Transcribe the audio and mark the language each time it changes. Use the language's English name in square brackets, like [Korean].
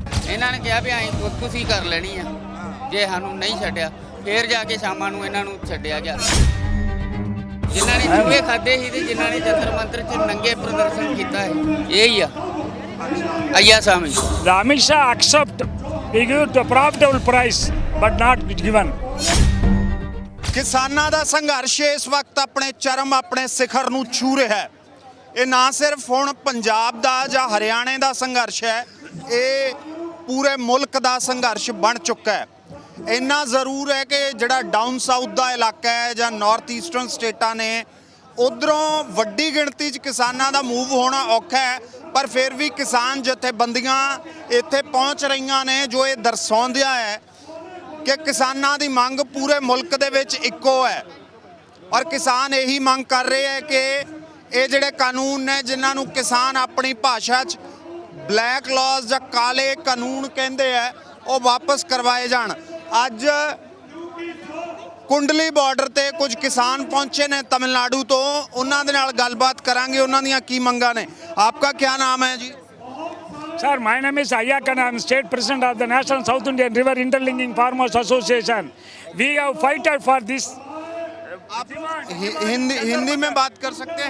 [Punjabi] ਇਹਨਾਂ ਨੇ ਕਿਹਾ ਵੀ ਅਸੀਂ ਖੁਦਕੁਸ਼ੀ ਕਰ ਲੈਣੀ ਆ ਜੇ ਸਾਨੂੰ ਨਹੀਂ ਛੱਡਿਆ ਫੇਰ ਜਾ ਕੇ ਸ਼ਾਮਾਂ ਨੂੰ ਇਹਨਾਂ ਨੂੰ ਛੱਡਿਆ ਗਿਆ। ਜਿਨ੍ਹਾਂ ਨੇ ਚੂਹੇ ਖਾਦੇ ਸੀ ਤੇ ਜਿਨ੍ਹਾਂ ਨੇ ਜੰਤਰ ਮੰਤਰ 'ਚ ਨੰਗੇ ਪ੍ਰਦਰਸ਼ਨ ਕੀਤਾ ਹੈ ਇਹ ਹੀ ਆ ਅਯ्या ਸਾਮੀ। [English] Amit Shah accept he give the profitable price but not given। [Punjabi] ਕਿਸਾਨਾਂ ਦਾ ਸੰਘਰਸ਼ ਇਸ ਵਕਤ ਆਪਣੇ ਚਰਮ ਆਪਣੇ ਸਿਖਰ ਨੂੰ ਛੂ ਰਿਹਾ ਹੈ। ਇਹ ਨਾ ਸਿਰਫ ਹੁਣ ਪੰਜਾਬ ਦਾ ਜਾਂ ਹਰਿਆਣੇ ਦਾ ਸੰਘਰਸ਼ ਹੈ, ਇਹ ਪੂਰੇ ਮੁਲਕ ਦਾ ਸੰਘਰਸ਼ ਬਣ ਚੁੱਕਾ ਹੈ। ਇੰਨਾ ਜ਼ਰੂਰ ਹੈ ਕਿ ਜਿਹੜਾ ਡਾਊਨ ਸਾਊਥ ਦਾ ਇਲਾਕਾ ਹੈ ਜਾਂ ਨਾਰਥ ਈਸਟਰਨ ਸਟੇਟਾਂ ਨੇ ਉਧਰੋਂ ਵੱਡੀ ਗਿਣਤੀ 'ਚ ਕਿਸਾਨਾਂ ਦਾ ਮੂਵ ਹੋਣਾ ਔਖਾ ਹੈ, ਪਰ ਫਿਰ ਵੀ ਕਿਸਾਨ ਜਥੇਬੰਦੀਆਂ ਇੱਥੇ ਪਹੁੰਚ ਰਹੀਆਂ ਨੇ ਜੋ ਇਹ ਦਰਸਾਉਂਦਿਆਂ ਹੈ ਕਿ ਕਿਸਾਨਾਂ ਦੀ ਮੰਗ ਪੂਰੇ ਮੁਲਕ ਦੇ ਵਿੱਚ ਇੱਕੋ ਹੈ ਔਰ ਕਿਸਾਨ ਇਹੀ ਮੰਗ ਕਰ ਰਹੇ ਹੈ ਕਿ ਇਹ ਜਿਹੜੇ ਕਾਨੂੰਨ ਨੇ ਜਿਨ੍ਹਾਂ ਨੂੰ ਕਿਸਾਨ ਆਪਣੀ ਭਾਸ਼ਾ 'ਚ ਬਲੈਕ ਲਾਜ਼ ਜਾਂ ਕਾਲੇ ਕਾਨੂੰਨ ਕਹਿੰਦੇ ਹੈ ਉਹ ਵਾਪਸ ਕਰਵਾਏ ਜਾਣ। ਅੱਜ ਕੁੰਡਲੀ ਬਾਰਡਰ ਤੇ ਕੁਝ ਕਿਸਾਨ ਪਹੁੰਚੇ ਨੇ ਤਮਿਲਨਾਡੂ ਤੋਂ, ਉਹਨਾਂ ਦੇ ਨਾਲ ਗੱਲਬਾਤ ਕਰਾਂਗੇ ਉਹਨਾਂ ਦੀਆਂ ਕੀ ਮੰਗਾਂ ਨੇ। [Hindi] ਆਪਕਾ ਕੀ ਨਾਮ ਹੈ ਜੀ? [English] Sir, my name is Ayya Khan. I am state president of the National South Indian River Interlinking Farmers Association. We have fighted for this. [Hindi] आप हिंदी में बात कर सकते हैं?